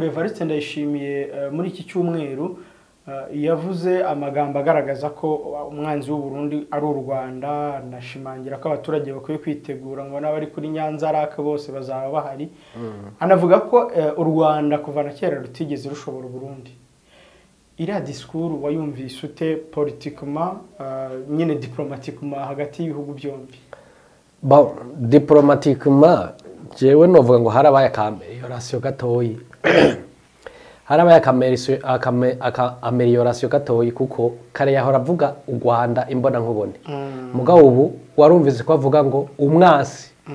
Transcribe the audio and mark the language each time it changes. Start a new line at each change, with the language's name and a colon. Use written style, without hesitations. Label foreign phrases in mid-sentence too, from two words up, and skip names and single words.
Kinyarwanda: Evariste Ndayishimiye muri iki cyumweru yavuze amagambo agaragaza ko umwanzi w'u Burundi ari u Rwanda, nashimangira ko abaturage bakwiye kwitegura ngo n'abari kuri Nyanza Rake bose bazaba bahari. Anavuga ko u Rwanda kuva na kera rutigeze rushobora u Burundi. Iriya disikuru wayumvise ute politikuma nyine diplomatikuma hagati y'ibihugu byombi?
Rundi: Bon, diplomatikuma jewe novuga ngo harabaye amelioration gatoyi. Harabaye amelioration gatoyi kuko kare yahora avuga u Rwanda imbona nkubone. Mugabo ubu warumvise ko avuga ngo umwasi.